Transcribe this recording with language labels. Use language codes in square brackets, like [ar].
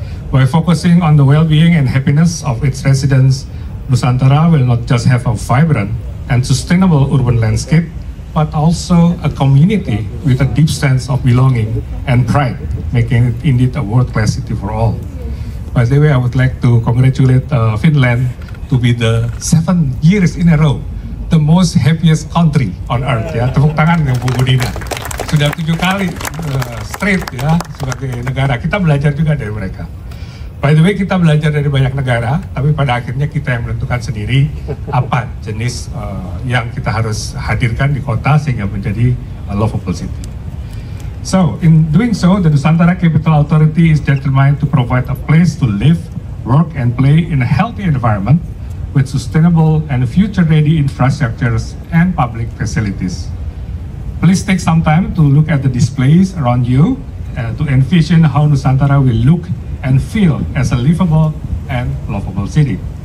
[en] By focusing on the well-being and happiness of its residents, Nusantara will not just have a vibrant and sustainable urban landscape, but also a community with a deep sense of belonging and pride, making it indeed a world-class city for all. By the way, I would like to congratulate Finland to be the 7 years in a row the most happiest country on earth. [id] Ya, tepuk tangan yang Bu Budina. Sudah 7 kali straight ya sebagai negara. Kita belajar juga dari mereka. [en] By the way, [id] kita belajar dari banyak negara, tapi pada akhirnya kita yang menentukan sendiri apa jenis yang kita harus hadirkan di kota sehingga menjadi [en] a lovable city. So, in doing so, the Nusantara Capital Authority is determined to provide a place to live, work, and play in a healthy environment with sustainable and future-ready infrastructures and public facilities. Please take some time to look at the displays around you to envision how Nusantara will look and feel as a livable and lovable city.